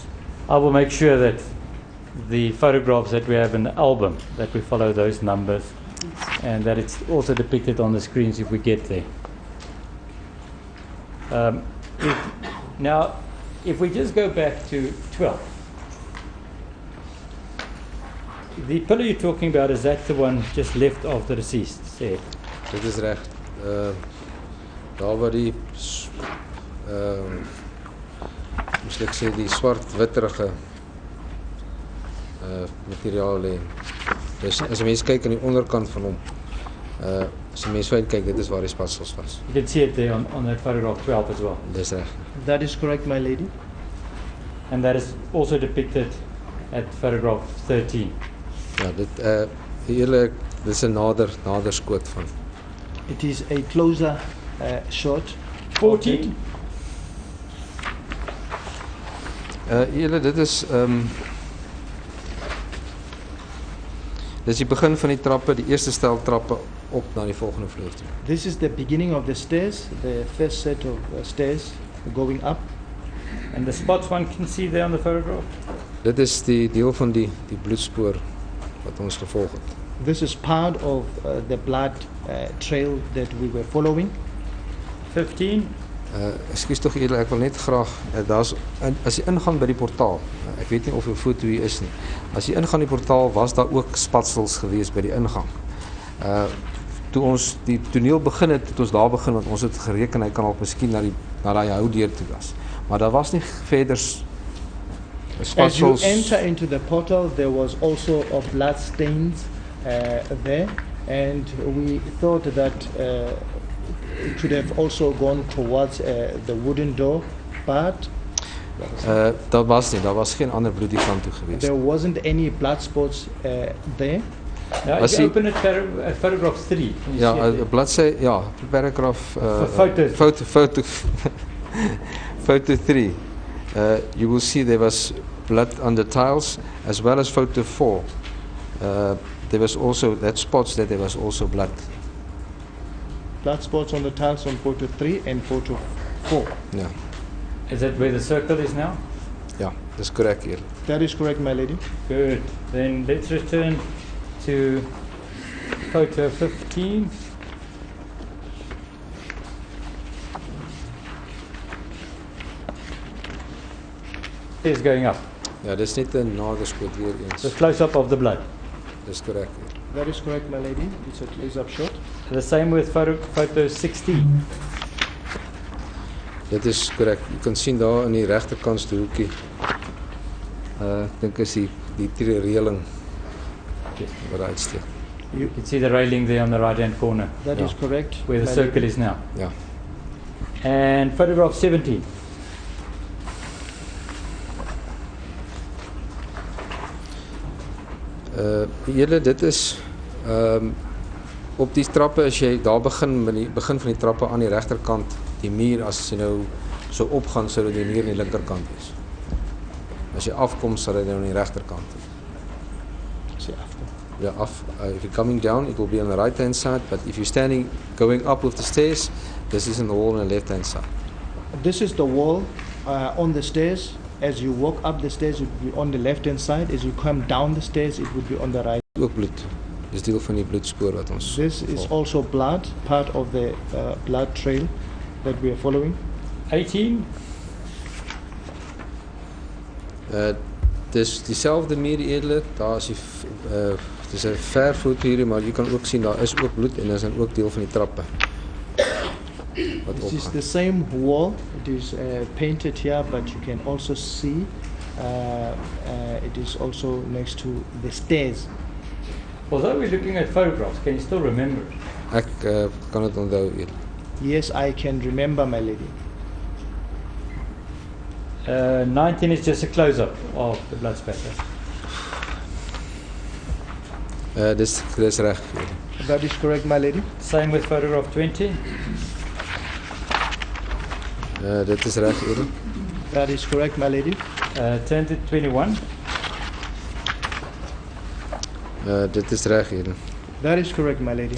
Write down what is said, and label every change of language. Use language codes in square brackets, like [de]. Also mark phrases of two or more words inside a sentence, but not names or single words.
[en] I will make sure that the photographs that we have in the album, that we follow those numbers, and that it's also depicted on the screens if we get there. Now, if we just go back to 12. The pillar you're talking about, is that the one just left of the deceased? Say. [af] Dit is reg. Daar waar die moes ek sê die swart witterige materiaal lê. Dus as 'n mens kyk aan die onderkant van hom, as 'n mens kyk, dit is waar die spatsels was. [en] You can see it there on that photograph 12 as well. [af] Dis reg. [en] That is correct, my lady. And that is also depicted at photograph 13. [af] Ja, dit is 'n nader skoot van. [en] It is a closer shot. 14. [af] Dit is dis die begin van die trappe, die eerste stel trappe op na die volgende vloer toe. [en] This is the beginning of the stairs, the first set of stairs going up. And the spots one can see there on the photograph? [af] Dit is die deel van die bloedspoor wat ons gevolg het. [en] This is part of the blood trail that we were following. 15. [af] Ekskuus tog eerlik, ek wil net graag daar's as jy ingaan by die portaal. Ek weet nie of 'n foto hier is nie. As jy ingaan die portaal, was daar ook spatsels gewees by die ingang. Toe ons die toneel begin het ons daar begin, want ons het gereken hy kan ook miskien na daai houdeur toe was. Maar daar was nie verder spatsels. [en] As you enter into the portal, there was also of blood stains there, and we thought that it could have also gone towards the wooden door, but [af] daar was geen ander bloed die kant toe gewees. [en] There wasn't any blood spots there. Now, if you open it at photograph 3. [af] Ja, bladsy, ja, [en] paragraph photo 3. You will see there was blood on the tiles, as well as photo 4. There was also spots that there was also blood. Blood spots on the tiles on photo 3 and photo 4. Yeah. Is that where the circle is now? Yeah, that's correct here. That is correct, my lady. Good. Then let's return to photo 15. Is going up. [af] Ja, dis net 'n naderskoot weer eens. [en] The close-up of the blood. [af] Dis korrek. [en] That is correct, my lady. It's a close-up shot. The same with photo 16. [af] Dit is korrek. Jy kan sien daar in die regterkantste hoekie. Ek dink is die reëling wat uitsteek. [en] You can see the railing there on the right-hand corner. That is correct. Where the circle is now. [af] Ja. [en] And photograph 17. [af] Dit is op die trappe as jy daar begin met die begin van die trappe aan die regterkant, die muur as jy nou so opgaan sou dit die muur aan die linkerkant wees. As jy afkom sal dit nou aan die regterkant wees. As jy afkom. Ja, [en] if you're coming down it will be on the right hand side, but if you're standing going up with the stairs, this is in the wall on the left hand side. This is the wall on the stairs. As you walk up the stairs, it would be on the left-hand side. As you come down the stairs, it would be on the right. [af] Ook bloed. Dis deel van die bloedspoor wat ons. [en] This is also blood, part of the blood trail that we are following. 18. [af] Dis dieselfde muur eerder. Daar is dis 'n ver foto hier, maar jy kan ook sien daar is ook bloed en daar is dan ook deel van die trappe. [en] This is the same wall. It is painted here, but you can also see it is also next to the stairs. Although we're looking at photographs, can you still remember it? [af] Ek kan dit onthou eet. [en] Yes, I can remember, my lady. 19 is just a close-up of the blood spatter. [af] Dis reg. [en] That is correct, my lady. Same with photograph 20. [af] Dit is reg, Ede. [en] That is correct, my lady. Turn to 21. [af] Dit is reg, Ede. [en] That is correct, my lady.